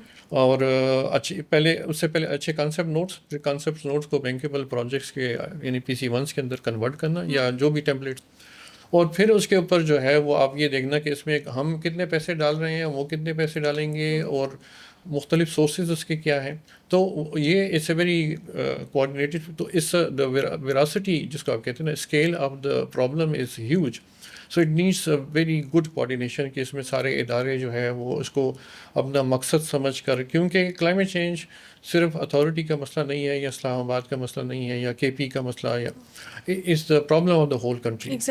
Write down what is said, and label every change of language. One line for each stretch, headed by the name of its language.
Urdu: اور اس سے پہلے اچھے کانسیپٹ نوٹس کو بینکیبل پروجیکٹس کے یعنی PC1 کے اندر کنورٹ کرنا, یا جو بھی ٹیمپلیٹ, اور پھر اس کے اوپر جو ہے وہ آپ یہ دیکھنا کہ اس میں ہم کتنے پیسے ڈال رہے ہیں, وہ کتنے پیسے ڈالیں گے, اور مختلف سورسز اس کے کیا ہیں. تو یہ
English: It's a very coordinated.
Urdu: تو اس ویراسٹی جس کو آپ کہتے ہیں نا,
English: Scale of the problem is huge. So it needs very good coordination
Urdu: کہ اس میں سارے ادارے جو ہے وہ اس کو اپنا مقصد سمجھ کر, کیونکہ کلائمیٹ چینج صرف اتھارٹی کا مسئلہ نہیں ہے, یا اسلام آباد کا مسئلہ نہیں ہے, یا KP کا مسئلہ, یا
English: Is the problem of the whole country.